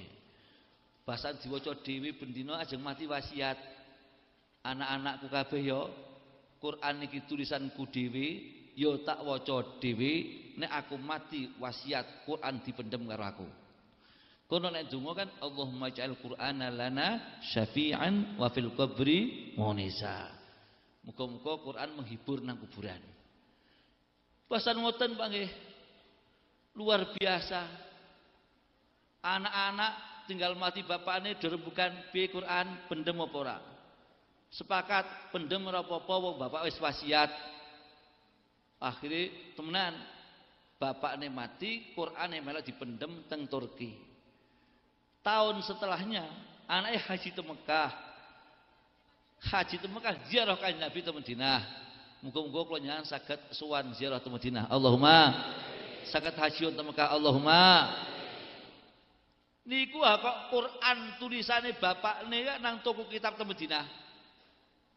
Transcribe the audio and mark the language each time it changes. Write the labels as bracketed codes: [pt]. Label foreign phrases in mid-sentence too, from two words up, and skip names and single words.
[jv] Bahasan diwaca dhewe bendina ajeng mati wasiat. Anak-anakku kabeh ya Quran iki tulisanku dhewe ya tak waca dhewe nek aku mati wasiat Quran dipendhem karo aku. Kono nek donga kan [ar] اللهم اجعل القرآن لنا شافعا وفي القبر مونسا. [jv] Muga-muga Quran menghibur nang kuburan. Bahasan ngoten Pak nggih. Luar biasa. Anak-anak tinggal mati bapakne dirembukan piye Quran pendem apa ora. Sepakat pendem ora apa-apa wong bapak wis wasiat. Akhire temenan bapakne mati, Qurane malah dipendem teng Turki. [id] Tahun setelahnya anaknya haji ke Mekah. Haji ke Mekah ziarah kanjeng Nabi te Madinah. [jv] Muga-muga kula njenengan saged sowan ziarah te Madinah. Allahumma saged haji te Mekah. Allahumma. Niku kok Quran tulisane bapakne nang toko kitab te Madinah.